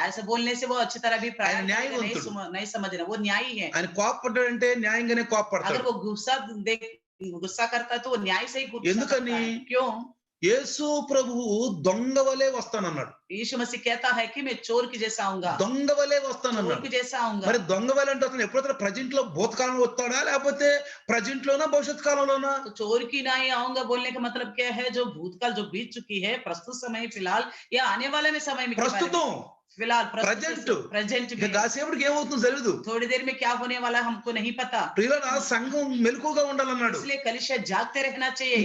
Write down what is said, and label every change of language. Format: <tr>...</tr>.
<hi>ऐसे बोलने से वो अच्छी तरह भी प्यार</hi> <te>ఆయన</te> <hi>करेगा, नहीं</hi> <te>న్యాయవంతుడు.</te> <hi>नहीं समझना, वो न्यायी है।</hi> <te>ఆయన కోపపడ్డాడంటే న్యాయంగానే</te> <hi>अगर</hi> <te>కోపపడతాడు.</te> <hi>वो गुस्सा करता है तो वो न्याय से ही गुस्सा</hi> <te>ఎందుకని?</te> <hi>करता है। क्यों?</hi> <te>యేసు ప్రభువు దొంగ వలే వస్తానన్నాడు.</te> <hi>यीशु मसीह कहता है कि मैं चोर की जैसा आऊंगा,</hi> <te>దొంగ వలే</te> <hi>चोर</hi> <te>వస్తానన్నాడు.</te> <hi>की जैसा आऊंगा।</hi> <te>మరి దొంగ వలే అంటే అతను ఎప్పుడైతే ప్రజెంట్ లో భూతకాలంలో వస్తాడా లేకపోతే ప్రజెంట్ లోనా భవిష్యత్ కాలంలోనా.</te> <hi>तो चोर की ना ही आऊंगा बोलने का मतलब क्या है, जो भूतकाल जो बीत चुकी है, प्रस्तुत समय फिलहाल या आने वाले में समय में के बारे में?</hi> <te>ప్రస్తుతం</te> <hi>फिलहाल</hi> <en>Present. Present</en> <te>ఇక</te> <hi>में,</hi> <te>కాసేపటికి ఏమవుతుందో తెలియదు.</te> <hi>थोड़ी देर में क्या होने वाला है हमको नहीं पता,</hi> <te>ప్రియులారా సంఘం మెలకుగా ఉండాలన్నాడు.</te> <hi>इसलिए कलिसिया जागते रहना चाहिए।</hi>